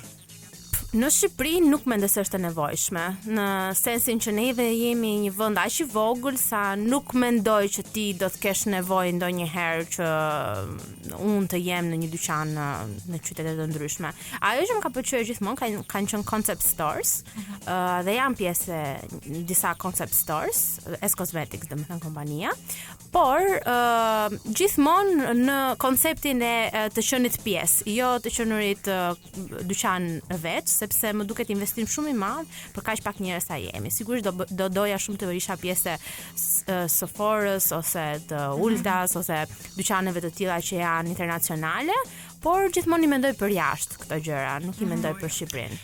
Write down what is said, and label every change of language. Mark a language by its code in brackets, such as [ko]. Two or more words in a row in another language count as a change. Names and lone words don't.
[sq] Në Shqipëri nuk mendoj se është e nevojshme, në sensin që neve jemi një vend aq i vogël sa nuk mendoj që ti do të kesh nevojë ndonjëherë që unë të jem në një dyqan në qytete të ndryshme. Ajo që më ka pëlqyer gjithmonë kanë qenë [en] concept stores, [sq] dhe janë pjesë e disa [en] concept stores, [sq] S Cosmetics, domethënë kompania, por gjithmonë në konceptin e të qenit pjesë, jo të qenurit dyqan veç, sepse më duket investim shumë i madh për kaq pak njerëz sa jemi. Sigurisht do doja shumë të isha pjesë Sephorës ose të Ultas ose dyqaneve të tilla që janë internacionale, por gjithmonë i mendoj për jashtë këto gjëra, nuk i mendoj për Shqipërinë.